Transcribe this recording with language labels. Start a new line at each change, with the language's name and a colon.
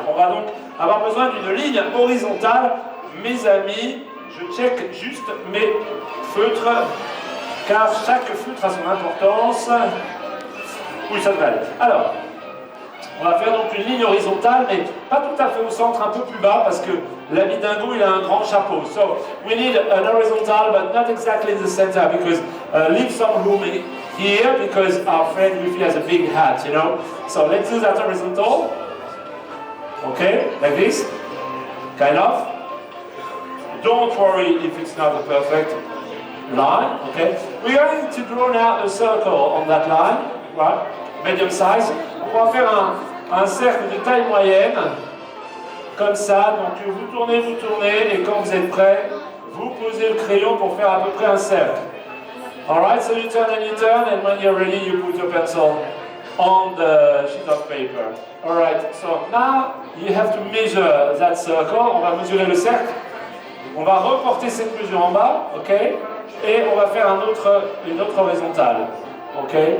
French: On va donc avoir besoin d'une ligne horizontale. Mes amis, je check juste mes feutres, car chaque feutre a son importance. Oui, ça devrait aller. Alors, on va faire donc une ligne horizontale, mais pas tout à fait au centre, un peu plus bas, parce que l'ami Dingo, il a un grand chapeau.
English: So, we need an horizontal, but not exactly in the center, because leave some room here, because our friend Goofy has a big hat, you know. So, let's do that horizontal. Okay, like this, kind of. Don't worry if it's not a perfect line, okay. We're going to draw now a circle on that line, right, medium size.
French: On va faire un cercle de taille moyenne, comme ça. Donc vous tournez, et quand vous êtes prêt, vous posez le crayon pour faire à peu près un cercle.
English: Alright, so you turn, and when you're ready, you put your pencil on the sheet of paper. Alright, so now you have to measure that circle.
French: On va mesurer le cercle. On va reporter cette mesure en bas, ok? Et on va faire une autre horizontale, ok?